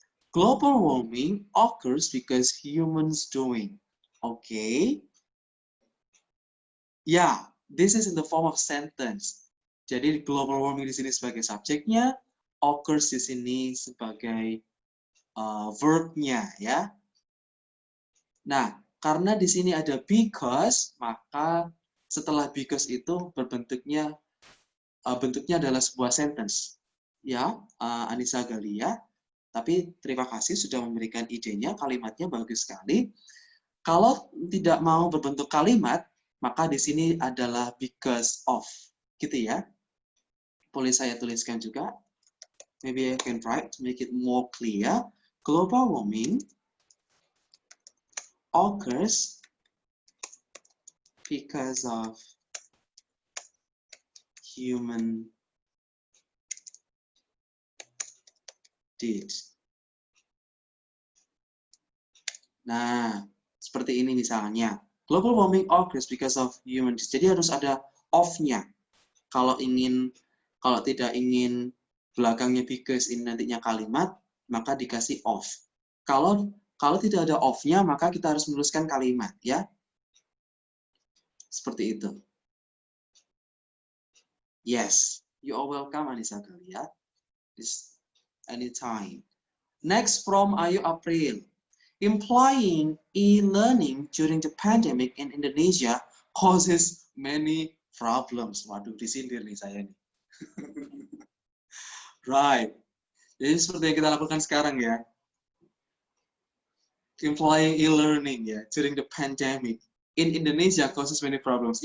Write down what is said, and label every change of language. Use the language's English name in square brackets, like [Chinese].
[English] Global warming occurs because humans doing. Okay. Ya, this is in the form of sentence. [Indonesian] Jadi global warming di sini sebagai subjeknya, occurs di sini sebagai verb-nya ya. Nah, karena di sini ada because, maka setelah because itu bentuknya adalah sebuah sentence. Ya, Anissa Galia. Tapi terima kasih sudah memberikan idenya, kalimatnya bagus sekali. Kalau tidak mau berbentuk kalimat, maka di sini adalah because of, gitu ya. Boleh saya tuliskan juga. [English] Maybe I can write to make it more clear. Global warming occurs because of human did. [Indonesian] Nah, seperti ini misalnya. [English] Global warming occurs because of human did. [Indonesian] Jadi harus ada of-nya. Kalau tidak ingin belakangnya because ini nantinya kalimat, maka dikasih of. Kalau tidak ada of-nya, maka kita harus menuliskan kalimat, ya. Seperti itu. [English] Yes, you are welcome, Anissa Galia. This anytime. Next from Ayu April. Employing e-learning during the pandemic in Indonesia causes many problems. [Indonesian] Waduh, disindir nih saya nih. [English] Right. [Indonesian] Jadi seperti yang kita lakukan sekarang ya. [English] Employing e-learning ya during the pandemic in Indonesia causes many problems.